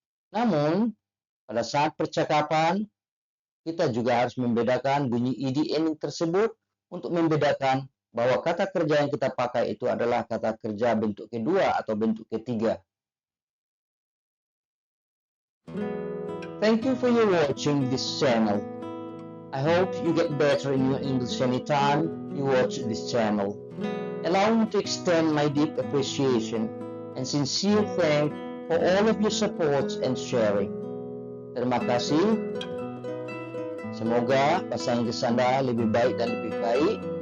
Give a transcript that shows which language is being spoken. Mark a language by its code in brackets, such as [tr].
[id] Namun, pada saat percakapan, kita juga harus membedakan bunyi ed ending tersebut untuk membedakan bahwa kata kerja yang kita pakai itu adalah kata kerja bentuk kedua atau bentuk ketiga. [en] Thank you for your watching this channel. I hope you get better in your English anytime you watch this channel. Allow me to extend my deep appreciation and sincere thanks for all of your support and sharing. [id] Terima kasih. Semoga bahasa Inggris Anda lebih baik dan lebih baik.